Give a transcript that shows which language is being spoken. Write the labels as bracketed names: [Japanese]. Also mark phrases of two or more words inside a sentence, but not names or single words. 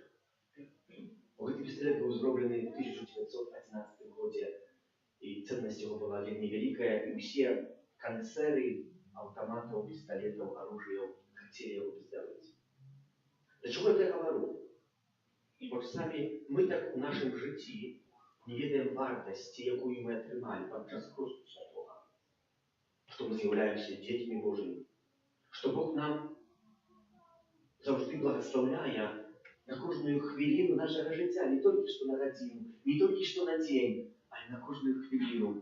[Russian] Этот пистолет был сделан в 1911 году, и ценность его была невеликая, и все концерны автоматов, пистолетов, оружия хотели его сделать. Для чего это я говорю? Вот сами мы так в нашем житии не ведаем [Belarusian] вартасці, якую мы атрымалі падчас Хрусту Святога, што мы з'яўляемся дзецьмі Божымі, што Бог нам заўжды благаслаўляе на кожную хвіліну нашага жыцця, не толькі што на гадзіну, не толькі што на дзень, але на кожную хвіліну.